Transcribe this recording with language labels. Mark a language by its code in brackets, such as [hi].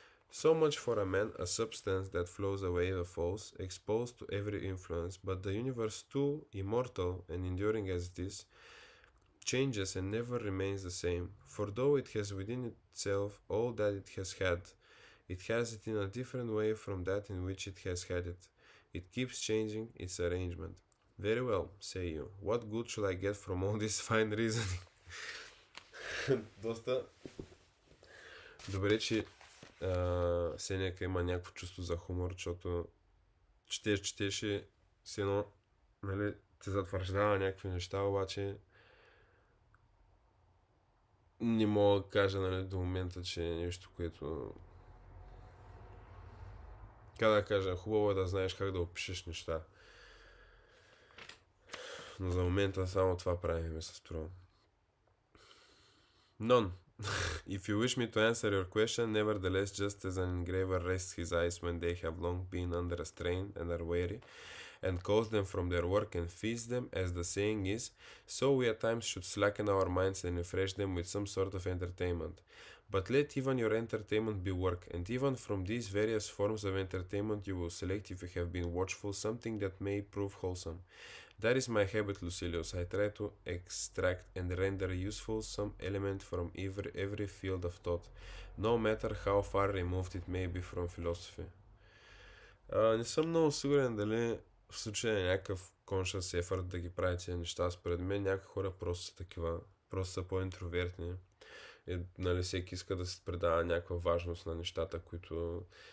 [en] So much for a man, a substance that flows away the falls, exposed to every influence, but the universe too, immortal and enduring as it is, changes and never remains the same, for though it has within itself all that it has it in a different way from that in which it has had it. It keeps changing its arrangement. Very well, say you. What good should I get from all this fine reasoning? [bg] Доста добре, че Сенека има някакво чувство за хумор, защото четеше с едно, нали, те затвърждава някакви неща, обаче не мога да кажа, нали, до момента, че е нещо, което... Как да кажа, хубаво е да знаеш как да опишеш неща. Но за момента само това правим, ми се струва. [en] None. If you wish me to answer your question, nevertheless, just as an engraver rests his eyes when they have long been under a strain and are weary, and calls them from their work and feeds them, as the saying is, so we at times should slacken our minds and refresh them with some sort of entertainment. But let even your entertainment be work, and even from these various forms of entertainment you will select, if you have been watchful, something that may prove wholesome. That is my habit, Lucilius. I try to extract and render useful some element from every field of thought, no matter how far removed it may be from philosophy. [bg] Не съм много сигурен дали в случая е някакъв [en] conscious effort [bg] да ги прави тези неща. Според мен някои хора просто са такива, просто са по-интровертни. И, нали, всеки иска да се предава някаква важност на нещата, които...